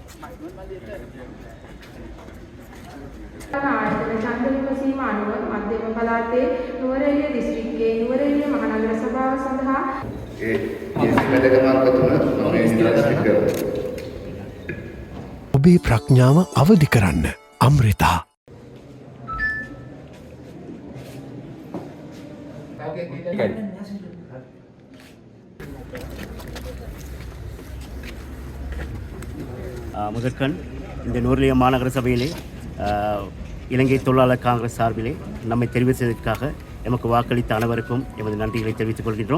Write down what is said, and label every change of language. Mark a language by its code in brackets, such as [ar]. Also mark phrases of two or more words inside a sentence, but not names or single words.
[si] ආයතන ඡන්ද විමසීම අනුව මධ්‍යම පළාතේ නුවරඑළිය දිස්ත්‍රික්කයේ නුවරඑළිය මහනගර සභාව සඳහා ඔබේ ප්‍රඥාව අවදි කරන්න අමෘතා. [ta] முதற்கண் இந்த நூர்லிய மாநகர சபையிலே இலங்கை தொழிலாளர் காங்கிரஸ் சார்பிலே நம்மை தெரிவு செய்ததற்காக எமக்கு வாக்களித்த அனைவருக்கும் எமது நன்றிகளை தெரிவித்துக் கொள்கின்றோம்.